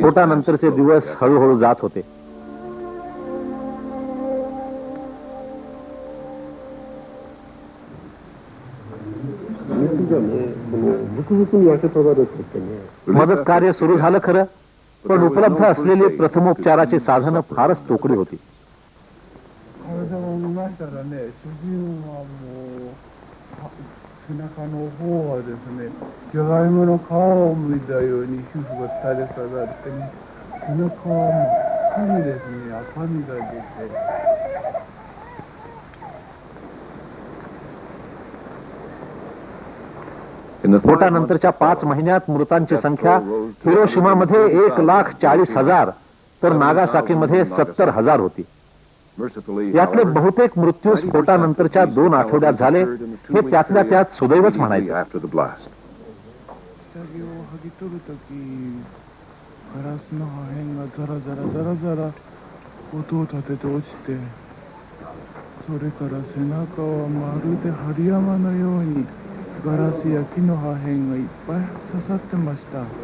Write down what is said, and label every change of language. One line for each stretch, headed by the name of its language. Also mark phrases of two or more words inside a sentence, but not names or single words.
Marathi: स्फोटानंतरचे दिवस हळूहळू जात होते. मदत कार्य सुरू झालं खरं, पण उपलब्ध असलेली प्रथमोपचाराची साधनं फारच तोकडी होती.
Japanese: 体が見ましたらね、主人はもう背中の方はですね、じゃがいもの皮を剥いたように皮膚が垂れ下がってね、背中は真っ赤にですね、赤みが出て。
Marathi: स्फोटानंतरच्या 5 महिन्यात मृतांची संख्या हिरोशिमामध्ये 1,40,000 तर नागासाकीमध्ये 70,000 होती. यातले बहुतेक मृत्यू स्फोटानंतरच्या 2 आठवड्यात झाले, हे त्यातल्या त्यात सुदैवच म्हणायचे.
Japanese: 下着を剥ぎ取るとき、ガラスの破片がザラザラザラザラ音を立てて落ちて、それから背中はまるで針山のようにガラスや木の破片がいっぱい刺さってました。